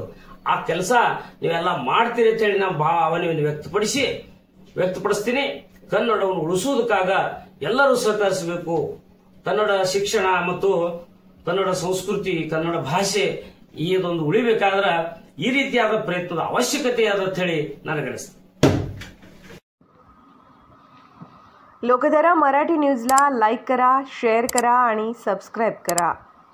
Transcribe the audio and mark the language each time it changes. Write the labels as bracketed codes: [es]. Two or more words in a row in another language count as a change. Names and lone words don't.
[kn] ಆ ಕೆಲಸ ನೀವೆಲ್ಲ ಮಾಡ್ತೀರಿ ಅಂತ ಹೇಳಿ ನಾವು ಭಾವನೆಯನ್ನು ವ್ಯಕ್ತಪಡಿಸ್ತೀನಿ. ಕನ್ನಡವನ್ನು ಉಳಿಸುವುದಕ್ಕಾಗ ಎಲ್ಲರೂ ಸಹಕರಿಸಬೇಕು. ಕನ್ನಡ ಶಿಕ್ಷಣ ಮತ್ತು ಕನ್ನಡ ಸಂಸ್ಕೃತಿ, ಕನ್ನಡ ಭಾಷೆ ಇದೊಂದು ಉಳಿಬೇಕಾದ್ರ ಈ ರೀತಿಯಾದ ಪ್ರಯತ್ನದ ಅವಶ್यकತೆ ಅದ ಅಂತ ಹೇಳಿ ನನಗನಿಸ್ತದೆ. [mr] लोकधारा मराठी न्यूजला लाईक करा, शेअर करा आणि सबस्क्राईब करा.